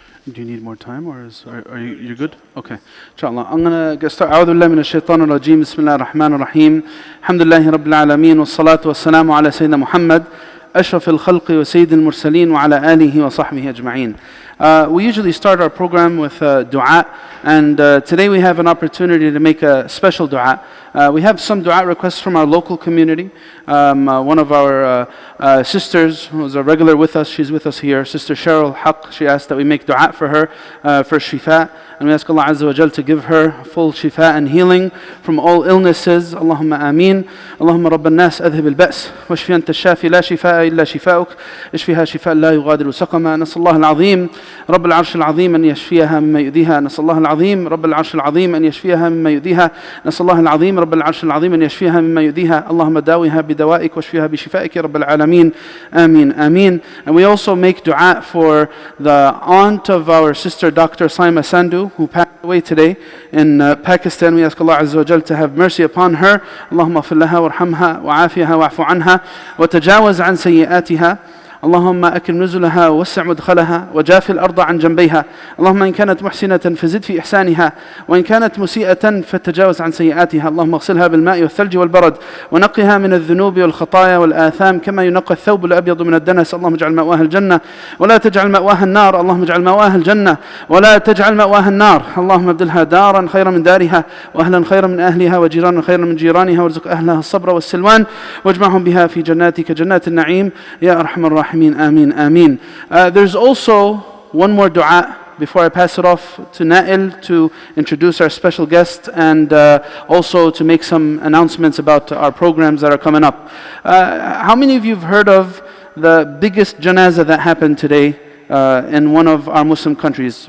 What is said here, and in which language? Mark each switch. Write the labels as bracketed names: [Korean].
[English] Do you need more time, or are you good? Okay. Inshallah. I'm going to get started. [Arabic] أعوذ بالله من الشيطان الرجيم. بسم الله الرحمن الرحيم. الحمد لله رب العالمين والصلاة والسلام على سيدنا محمد أشرف الخلق وسيد المرسلين وعلى آله وصحبه أجمعين. [English] We usually start our program with dua, and today we have an opportunity to make a special dua. We have some dua requests from our local community. One of our sisters who's a regular with us, she's with us here, Sister Cheryl Haq, she asked that we make dua for her for shifa, and we ask Allah Azza wa Jal to give her full shifa and healing from all illnesses. [Arabic] Allahumma ameen. Allahumma rabban nas adhib al-ba's washfi anta ash-shafi la shifaa illa shifaa'uk ishfiha shifaa la yughadiru saqama. Nasallahu al-azim رب العرش العظيم أن يشفيها مما يؤذيها. نسأل الله العظيم رب العرش العظيم أن يشفيها مما يؤذيها. نسأل الله العظيم رب العرش العظيم أن يشفيها مما يؤذيها. اللهم داويها بدوائك واشفيها بشفائك يا رب العالمين. آمين آمين. [English] And we also make dua for the aunt of our sister Dr. Saima Sandhu, who passed away today in Pakistan. We ask Allah Azza wa Jal to have mercy upon her. [Arabic] اللهم اغفر لها وارحمها وعافها واعف عنها وتجاوز عن سيئاتها. اللهم أكرم نزلها ووسع مدخلها وجاف الأرض عن جنبيها. اللهم إن كانت محسنة فزد في إحسانها، وإن كانت مسيئة فتجاوز عن سيئاتها. اللهم اغسلها بالماء والثلج والبرد ونقها من الذنوب والخطايا والآثام كما ينقى الثوب الأبيض من الدنس. اللهم اجعل مأواها الجنة ولا تجعل مأواها النار. اللهم اجعل مأواها الجنة ولا تجعل مأواها النار. اللهم ابدلها دارا خيرا من دارها وأهلا خيرا من أهلها وجيرانا خيرا من جيرانها، وارزق أهلها الصبر والسلوان واجمعهم بها في جناتك جنات النعيم يا أرحم الراحمين. Ameen, ameen. [English] There's also one more dua before I pass it off to Nail to introduce our special guest, and also to make some announcements about our programs that are coming up. How many of you have heard of the biggest janazah that happened today in one of our Muslim countries?